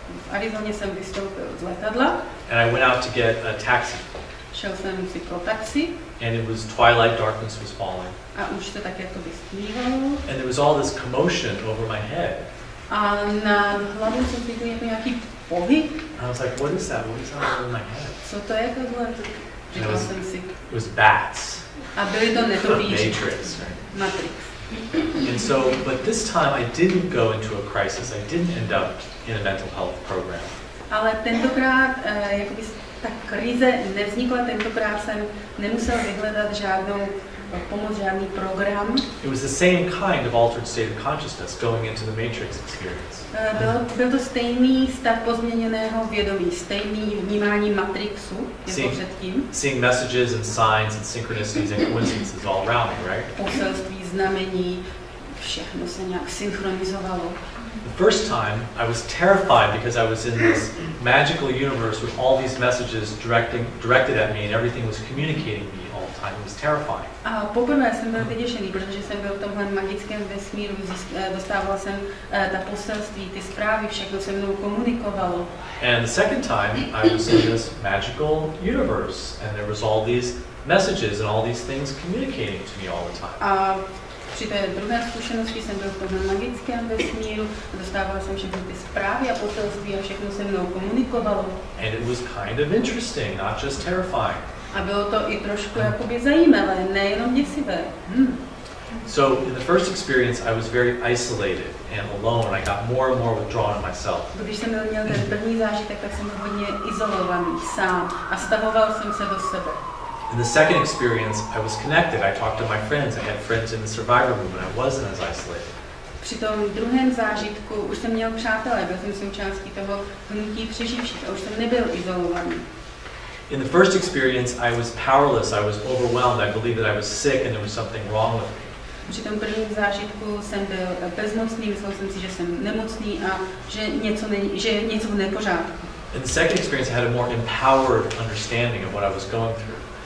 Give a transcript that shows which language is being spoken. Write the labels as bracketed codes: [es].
[cs] V Arizoně jsem vystoupil z letadla. [en] And I went out to get a taxi. [cs] Šel jsem si pro taxi. [en] And it was twilight, darkness was falling. [cs] A už se tak jako vystmívalo. [en] And there was all this commotion over my head. [cs] A na hlavu jsem cítil jako nějaký pohyb. [en] And I was like, what is that? What is that over my head? [cs] Co to je takhle? Říkal jsem si. [en] It was bats. [cs] A byly to netopíři. [en] Matrix, right? [cs] Matrix. [en] And so, but this time I didn't go into a crisis. I didn't end up in a mental health program. [cs] Ale tentokrát, jakoby ta krize nevznikla, tentokrát jsem nemusel vyhledat žádnou pomoc, žádný program. [en] It was the same kind of altered state of consciousness going into the Matrix experience. [cs] Byl to stejný stav pozměněného vědomí, stejný vnímání Matrixu jako předtím. [en] Seeing messages and signs and synchronicities and coincidences all around me, right? [cs] Poselství, znamení, všechno se nějak synchronizovalo. [en] The first time I was terrified because I was in this magical universe with all these messages directed at me and everything was communicating me all the time. It was terrifying. [cs] A poprvé jsem byl vyděšený, protože jsem byl v tomhle magickém vesmíru, dostával jsem ta poselství, ty zprávy, všechno se mnou komunikovalo. [en] And the second time I was in this magical universe and there was all these messages and all these things communicating to me all the time. [cs] A při té druhé zkušenosti jsem byl v tomhle magickém vesmíru, dostával jsem všechny ty zprávy a poselství a všechno se mnou komunikovalo. [en] And it was kind of interesting, not just terrifying. [cs] A bylo to i trošku jakoby zajímavé, nejenom děsivé. [en] So in the first experience I was very isolated and alone and I got more and more withdrawn in myself. [cs] Když jsem měl ten první zážitek, tak jsem byl hodně izolovaný, sám a stahoval jsem se do sebe. [en] In the second experience, I was connected. I talked to my friends. I had friends in the survivor movement. I wasn't as isolated. [cs] Při tom druhém zážitku už jsem měl přátelé, byl jsem součástí toho hnutí přeživších a už jsem nebyl izolovaný. [en] In the first experience, I was powerless. I was overwhelmed. I believed that I was sick and there was something wrong with me. [cs] Při tom prvním zážitku jsem byl bezmocný, myslel jsem si, že jsem nemocný a že je něco v nepořádku. [en] In the second experience, I had a more empowered understanding of what I was going through.